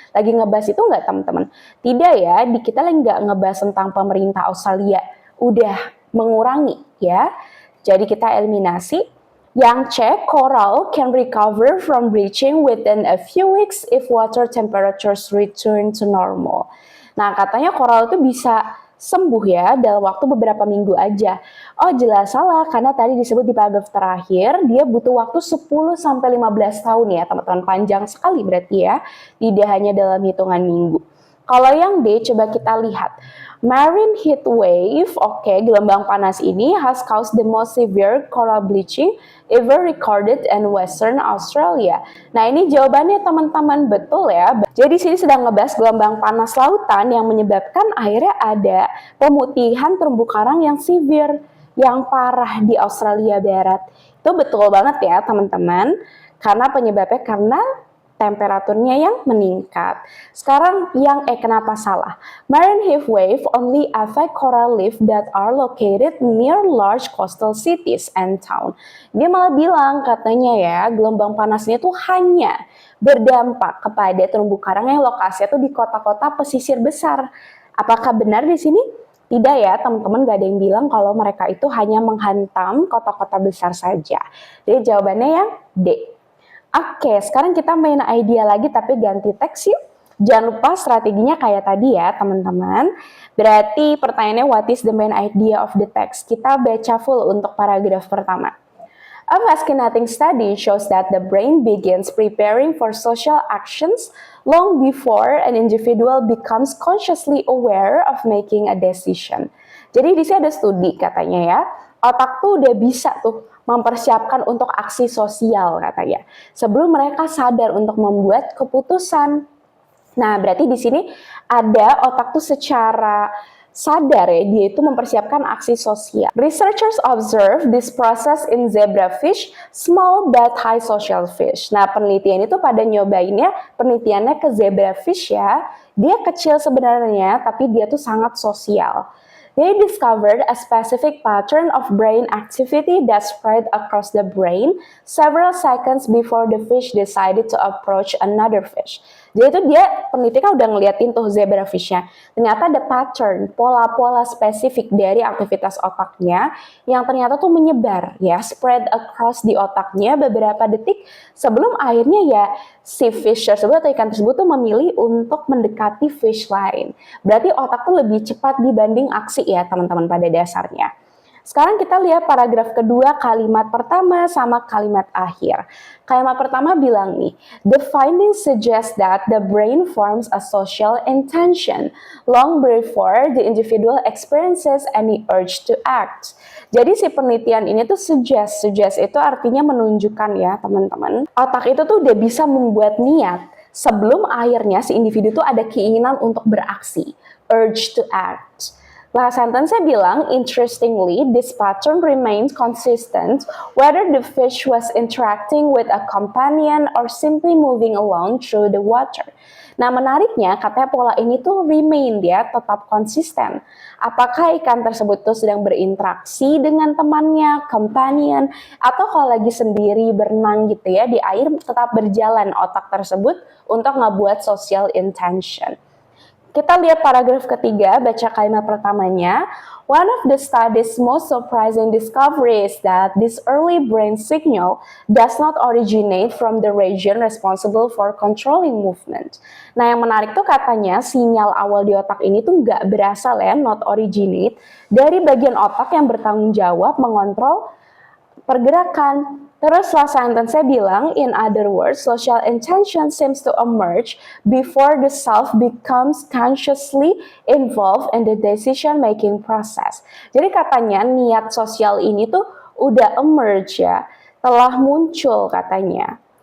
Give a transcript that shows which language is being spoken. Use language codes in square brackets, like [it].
[id] Lagi ngebahas itu nggak teman-teman? Tidak ya, kita lagi nggak ngebahas tentang pemerintah Australia udah mengurangi ya. Jadi kita eliminasi. Yang C, [en] coral can recover from bleaching within a few weeks if water temperatures return to normal. [id] Nah, katanya coral itu bisa sembuh ya dalam waktu beberapa minggu aja. Oh, jelas salah karena tadi disebut di paragraf terakhir dia butuh waktu 10 sampai 15 tahun ya, teman-teman. Panjang sekali berarti ya. Tidak hanya dalam hitungan minggu. Kalau yang D, coba kita lihat. [en] Marine heat wave, [id] gelombang panas ini [en] has caused the most severe coral bleaching ever recorded in Western Australia. [id] Nah, ini jawabannya teman-teman, betul ya. Jadi sini sedang ngebahas gelombang panas lautan yang menyebabkan akhirnya ada pemutihan terumbu karang yang severe, yang parah di Australia Barat. Itu betul banget ya teman-teman, karena penyebabnya karena temperaturnya yang meningkat. Sekarang yang kenapa salah? [en] Marine heat wave only affect coral reef that are located near large coastal cities and town. [id] Dia malah bilang katanya ya, gelombang panasnya tuh hanya berdampak kepada terumbu karang yang lokasinya tuh di kota-kota pesisir besar. Apakah benar di sini? Tidak ya, teman-teman, gak ada yang bilang kalau mereka itu hanya menghantam kota-kota besar saja. Jadi jawabannya yang D. Oke, sekarang kita main idea lagi tapi ganti teks yuk. Jangan lupa strateginya kayak tadi ya teman-teman. Berarti pertanyaannya [en] what is the main idea of the text? [id] Kita baca full untuk paragraf pertama. [en] A fascinating study shows that the brain begins preparing for social actions long before an individual becomes consciously aware of making a decision. [id] Jadi di sini ada studi katanya ya, otak tuh udah bisa tuh mempersiapkan untuk aksi sosial katanya sebelum mereka sadar untuk membuat keputusan. Nah, berarti di sini ada otak tuh secara sadar ya, dia itu mempersiapkan aksi sosial. [en] Researchers observe this process in zebrafish, small but high social fish. [id] Nah, penelitian itu pada nyobainnya, penelitiannya ke zebrafish ya. Dia kecil sebenarnya, tapi dia tuh sangat sosial. [en] They discovered a specific pattern of brain activity that spread across the brain several seconds before the fish decided to approach another fish. [id] Jadi itu dia peneliti kan udah ngeliatin tuh zebrafishnya. Ternyata ada pattern, pola-pola spesifik dari aktivitas otaknya yang ternyata tuh menyebar ya, [en] spread across [id] di otaknya beberapa detik sebelum akhirnya ya si fish tersebut atau ikan tersebut tuh memilih untuk mendekati fish lain. Berarti otak tuh lebih cepat dibanding aksi ya teman-teman pada dasarnya. Sekarang kita lihat paragraf kedua, kalimat pertama sama kalimat akhir. Kalimat pertama bilang nih, [en] the findings suggest that the brain forms a social intention long before the individual experiences any urge to act. [id] Jadi si penelitian ini tuh suggest itu artinya menunjukkan ya teman-teman. Otak itu tuh udah bisa membuat niat sebelum akhirnya si individu tuh ada keinginan untuk beraksi, [en] urge to act. [id] Last sentence-nya bilang, [en] interestingly, this pattern remains consistent whether the fish was interacting with a companion or simply moving along through the water. [id] Nah, menariknya, katanya pola ini tuh remain ya, tetap konsisten. Apakah ikan tersebut tuh sedang berinteraksi dengan temannya, companion, atau kalau lagi sendiri berenang gitu ya, di air tetap berjalan otak tersebut untuk ngebuat social intention. Kita lihat paragraf ketiga, baca kalimat pertamanya. [en] One of the study's most surprising discoveries is that this early brain signal does not originate from the region responsible for controlling movement. [id] Nah, yang menarik tuh katanya sinyal awal di otak ini tuh nggak berasal ya, [en] not originate, [id] dari bagian otak yang bertanggung jawab mengontrol pergerakan. Terus last sentence-nya bilang, [en] in other words, social intention seems to emerge before the self becomes consciously involved in the decision-making process. [id] Jadi katanya niat sosial ini tuh udah emerge ya, telah muncul katanya.